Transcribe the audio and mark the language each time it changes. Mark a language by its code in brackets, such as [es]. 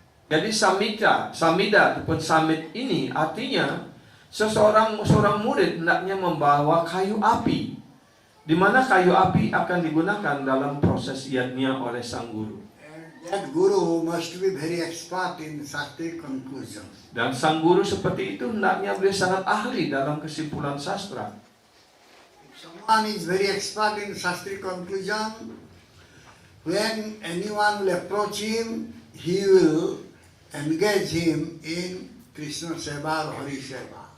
[id] Jadi samida ataupun samit ini artinya seorang murid hendaknya membawa kayu api, di mana kayu api akan digunakan dalam proses yajna oleh sang guru. [en] That guru must be very expert in Shastric conclusion. [id] Dan sang guru seperti itu hendaknya beliau sangat ahli dalam kesimpulan sastra. [en] If someone is very expert in Shastric conclusion, when anyone will approach him, he will engage him in Krishna Seva or Hari Seva.